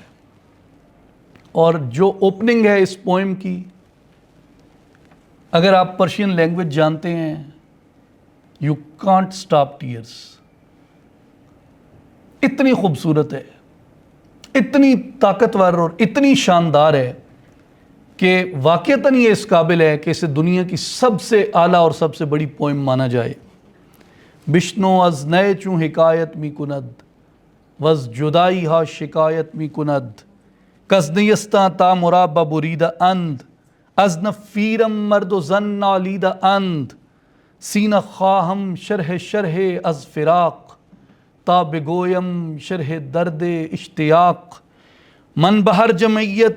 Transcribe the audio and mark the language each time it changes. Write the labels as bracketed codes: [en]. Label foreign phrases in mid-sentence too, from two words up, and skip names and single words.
[ur] اور جو اوپننگ ہے اس پوئم کی، اگر آپ [en] Persian language [ur] جانتے ہیں، [en] you can't stop tears, [ur] اتنی خوبصورت ہے، اتنی طاقتور اور اتنی شاندار ہے کہ واقعتاً یہ اس قابل ہے کہ اسے دنیا کی سب سے اعلیٰ اور سب سے بڑی پوئم مانا جائے. [fa] بشنو از نئے چوں حکایت می کند وز جدائی ہا شکایت می کند کز نیستاں تا مرابہ بریدہ اند از نفیرم مرد و زن نالیدہ اند سینہ خواہم شرح شرح از فراق تا بگویم شرح درد اشتیاق من بہر جمعیت